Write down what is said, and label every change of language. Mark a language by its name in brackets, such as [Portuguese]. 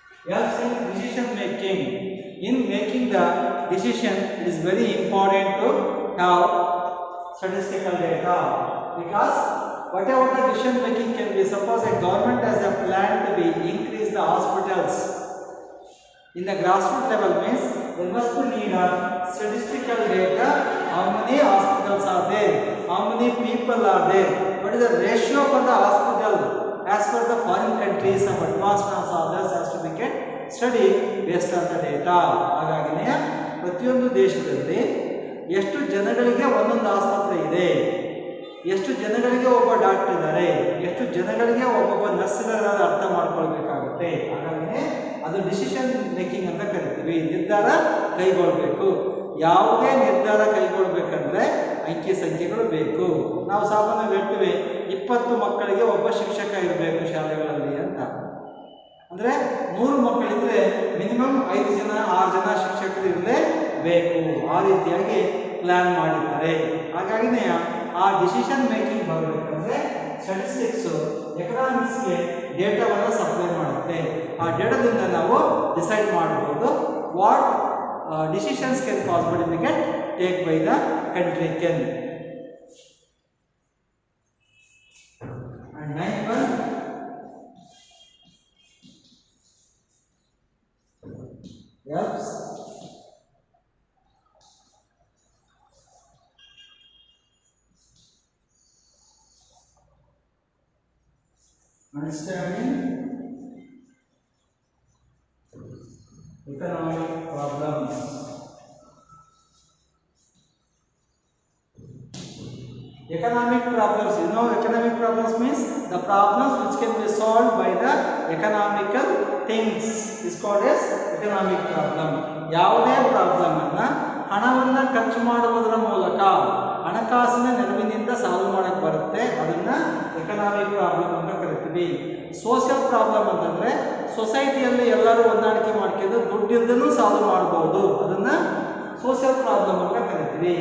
[English] Helps in decision making. In making the decision, it is very important to have statistical data, because whatever the decision making can be, suppose a government has a plan to be increase the hospitals in the grassroots level, means there must be need of statistical data. How many hospitals are there, how many people are there, what is the ratio for the hospital as per the foreign countries of advanced and others has to be get study based on the data. [Kannada] ಹಾಗಾಗಿನೇ ಪ್ರತಿಯೊಂದು ದೇಶದಲ್ಲಿ ಎಷ್ಟು ಜನಗಳಿಗೆ ಒಂದೊಂದು ಆಸ್ಪತ್ರೆ ಇದೆ, ಎಷ್ಟು ಜನಗಳಿಗೆ ಒಬ್ಬ ಡಾಕ್ಟರ್ ಇದ್ದಾರೆ, ಎಷ್ಟು ಜನಗಳಿಗೆ ಒಬ್ಬೊಬ್ಬ ನರ್ಸ್ ಇದ್ದಾರೆ ಅರ್ಥ ಮಾಡ್ಕೊಳ್ಬೇಕಾಗುತ್ತೆ. ಹಾಗಾಗಿನೇ ಅದು ಡಿಸಿಷನ್ ಮೇಕಿಂಗ್ ಅಂತ ಕರಿತೀವಿ. ನಿರ್ಧಾರ ಕೈಗೊಳ್ಳಬೇಕು. ಯಾವುದೇ ನಿರ್ಧಾರ ಕೈಗೊಳ್ಳಬೇಕಂದ್ರೆ ಅಂಕಿ ಸಂಖ್ಯೆಗಳು ಬೇಕು. ನಾವು ಸಾಮಾನ್ಯವಾಗಿ ಹೇಳ್ತೀವಿ 20 ಮಕ್ಕಳಿಗೆ ಒಬ್ಬ ಶಿಕ್ಷಕ ಇರಬೇಕು ಶಾಲೆಗಳಲ್ಲಿ ಅಂತ. ಅಂದರೆ 100 ಮಕ್ಕಳಿದ್ರೆ ಮಿನಿಮಮ್ 5 ಜನ 6 ಜನ ಶಿಕ್ಷಕರು ಇರಲೇಬೇಕು. ಆ ರೀತಿಯಾಗಿ ಪ್ಲಾನ್ ಮಾಡಿದ್ದಾರೆ. ಹಾಗಾಗಿನೇ ಆ ಡಿಸಿಷನ್ ಮೇಕಿಂಗ್ ಬರಬೇಕಂದ್ರೆ ಸ್ಟಾಟಿಸ್ಟಿಕ್ಸ್ ಎಕನಾಮಿಕ್ಸ್ಗೆ ಡೇಟಾವನ್ನು ಸಪ್ಲೈ ಮಾಡುತ್ತೆ. ಆ ಡೇಟಾದಿಂದ ನಾವು ಡಿಸೈಡ್ ಮಾಡಬಹುದು [English] What decisions can possibly be taken by the country can. And 9th one, helps Understanding economic problems. Economic problems, you know, economic problems means the problems which can be solved by the economical things is called as economic problem. [Kannada] ಯಾವುದೇ problem ಅನ್ನ ಹಣವನ್ನ ಖರ್ಚು ಮಾಡುವುದರ ಮೂಲಕ ಹಣಕಾಸಿನ ನೆರವಿನಿಂದ solve ಮಾಡಕ್ಕೆ ಬರುತ್ತೆ, ಅದನ್ನ ಎಕನಾಮಿಕ್ ಪ್ರಾಬ್ಲಮ್ ಅಂತ ಕರಿತೀವಿ. ಸೋಷಿಯಲ್ ಪ್ರಾಬ್ಲಮ್ ಅಂತಂದ್ರೆ ಸೊಸೈಟಿಯಲ್ಲಿ ಎಲ್ಲರೂ ಹೊಂದಾಣಿಕೆ ಮಾಡ್ಕೊಂಡು ದುಡ್ಡಿಂದನೂ ಸಾಲ್ವ್ ಮಾಡಬಹುದು, ಅದನ್ನ ಸೋಷಿಯಲ್ ಪ್ರಾಬ್ಲಮ್ ಅಂತ ಕರಿತೀವಿ.